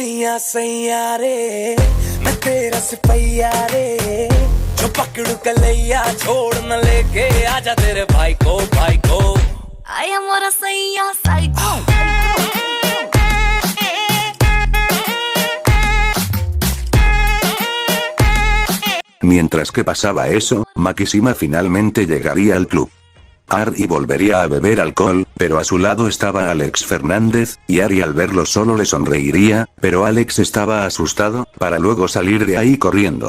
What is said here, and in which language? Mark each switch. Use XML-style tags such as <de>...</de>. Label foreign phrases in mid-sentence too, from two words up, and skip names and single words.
<hi>सैया सैया रे मैं तेरा सिपैया रे जो पकड़ू कलैया छोड़ न लेके आजा तेरे भाई को</hi> <es>Ay, amor,</es> <hi>सैया साइको</hi> <es>Mientras que pasaba eso, Makishima finalmente llegaría al club. Ari volvería a beber alcohol, pero a su lado estaba Alex Fernández, y Ari al verlo solo le sonreiría, pero Alex estaba asustado, para luego salir de ahí corriendo.</es>